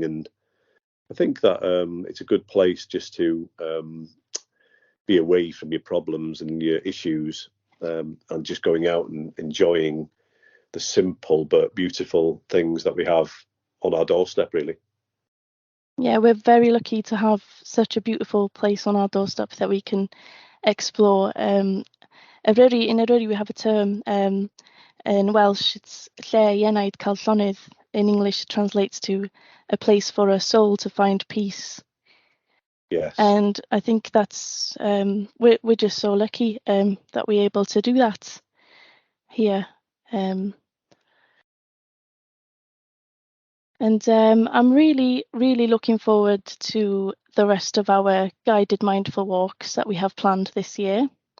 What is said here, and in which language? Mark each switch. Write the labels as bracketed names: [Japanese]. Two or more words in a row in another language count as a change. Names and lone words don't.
[English] And I think that it's a good place just to be away from your problems and your issues, and just going out and enjoying the simple but beautiful things that we have on our doorstep, really. Yeah, we're very lucky to have such a beautiful place on our doorstep that we can explore. Eryri, in Eryri we have a term, in Welsh it's [Welsh] lle ienaid cael llonydd. [English] In English it translates to a place for a soul to find peace. Yes. And I think that's we're just so lucky that we're able to do that here. I'm really, really looking forward to the rest of our guided mindful walks that we have planned this year.